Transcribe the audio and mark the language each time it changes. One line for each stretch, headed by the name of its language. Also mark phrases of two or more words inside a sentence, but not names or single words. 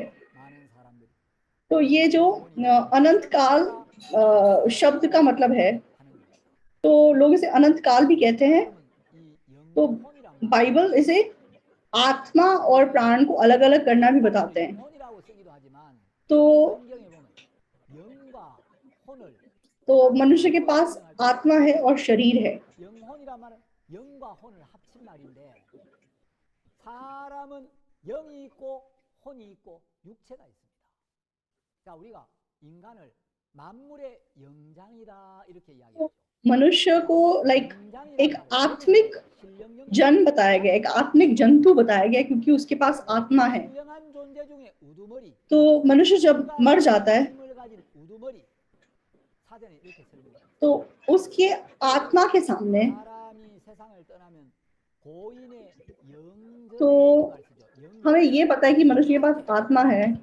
Hindi: तो ये जो अनंत काल शब्द का मतलब है, तो लोग इसे अनंत काल भी कहते हैं। तो बाइबल इसे आत्मा और प्राण को अलग अलग करना भी बताते हैं। तो मनुष्य के पास आत्मा है और शरीर है।
Korean: 사람은 영이 있고 혼이 있고 육체가 있습니다. 자, 우리가 인간을 만물의 영장이다 이렇게 이야기하죠.
Hindi: मनुष्य को एक आत्मिक जन बताया गया, एक आत्मिक जंतु बताया गया क्योंकि उसके पास आत्मा है। तो मनुष्य जब मर जाता है तो उसके आत्मा के सामने तो हमें ये पता है कि मनुष्य के पास आत्मा है।